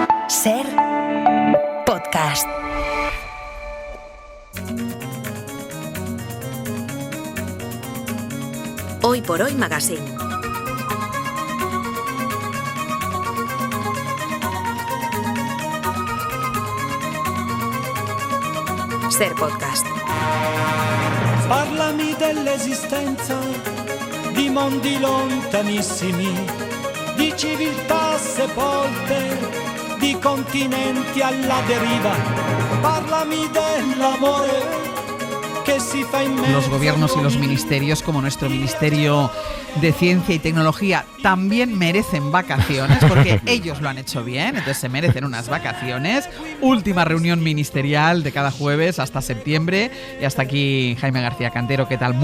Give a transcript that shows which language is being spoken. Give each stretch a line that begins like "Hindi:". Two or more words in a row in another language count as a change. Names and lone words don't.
Spanish: Ser podcast. Hoy por Hoy Magazine. Ser podcast.
Italian: Parlami dell'esistenza di mondi lontanissimi, di civiltà sepolte, di continenti alla deriva. Parlami dell'amore que si fa in mezzo.
Spanish: Los gobiernos y los ministerios, como nuestro Ministerio de Ciencia y Tecnología, también merecen vacaciones, porque ellos lo han hecho bien, entonces se merecen unas vacaciones. Última reunión ministerial de cada jueves hasta septiembre. Y hasta aquí Jaime García Cantero, ¿qué tal?